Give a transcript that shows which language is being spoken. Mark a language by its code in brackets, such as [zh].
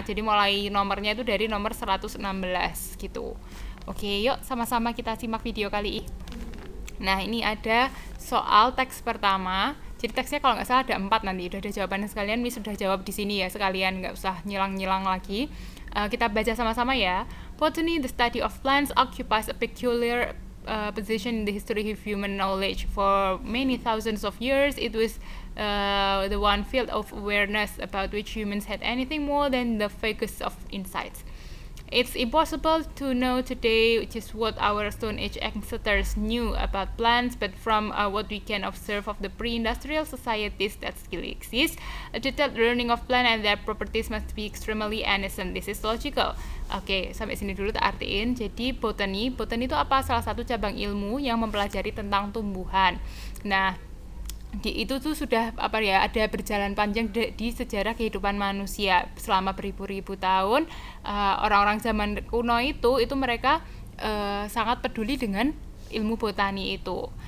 [id] Jadi mulai nomornya itu dari nomor 116 gitu. Oke, yuk sama-sama kita simak video kali ini. Nah, ini ada soal teks pertama. Jadi teksnya kalau nggak salah ada 4 nanti. Udah ada jawabannya sekalian, Miss sudah jawab di sini ya sekalian, nggak usah nyilang-nyilang lagi. Kita baca sama-sama ya. [en] Botany, the study of plants, occupies a peculiar position in the history of human knowledge. For many thousands of years, it was the one field of awareness about which humans had anything more than the vaguest of insights. It's impossible to know today just what our Stone Age ancestors knew about plants, but from what we can observe of the pre-industrial societies that still exist, a detailed learning of plants and their properties must be extremely innocent. This is logical. [id] Oke, sampai sini dulu tak artiin. Jadi botani itu apa? Salah satu cabang ilmu yang mempelajari tentang tumbuhan. Nah, itu tuh sudah ada berjalan panjang di sejarah kehidupan manusia selama beribu-ribu tahun. Orang-orang zaman kuno itu mereka sangat peduli dengan ilmu botani itu.